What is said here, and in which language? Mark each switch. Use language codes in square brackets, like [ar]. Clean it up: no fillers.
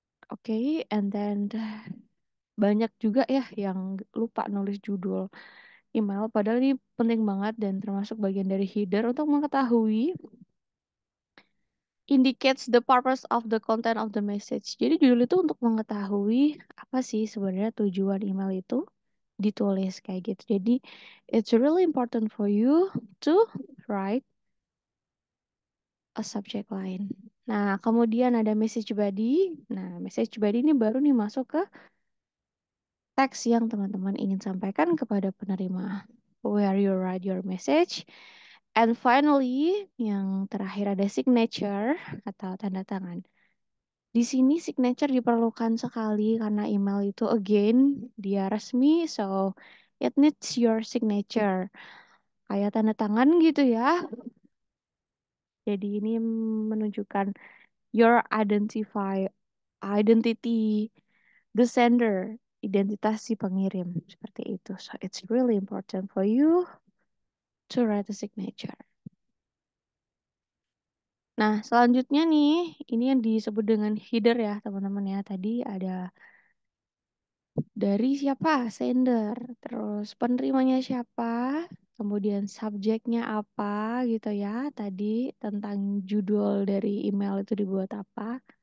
[id] Oke, and then banyak juga ya yang lupa nulis judul email, padahal ini penting banget dan termasuk bagian dari header untuk mengetahui [en] indicates the purpose of the content of the message. [id] Jadi judul itu untuk mengetahui apa sih sebenarnya tujuan email itu ditulis kayak gitu. [en] Jadi it's really important for you to write a subject line. [id] Nah, kemudian ada message body. Nah, message body ini baru nih masuk ke teks yang teman-teman ingin sampaikan kepada penerima. [en] Where you write your message. And finally, [id] yang terakhir ada signature atau tanda tangan. Di sini signature diperlukan sekali karena email itu again dia resmi, [en] so it needs your signature. [id] Kayak tanda tangan gitu ya. Jadi ini menunjukkan [en] your identity the sender, [id] identitas si pengirim seperti itu. [en] So it's really important for you to write a signature. [id] Nah, selanjutnya nih, ini yang disebut dengan header ya, teman-teman ya. Tadi ada dari siapa? Sender. Terus penerimanya siapa? Kemudian subjeknya apa gitu ya. Tadi tentang judul dari email itu dibuat apa.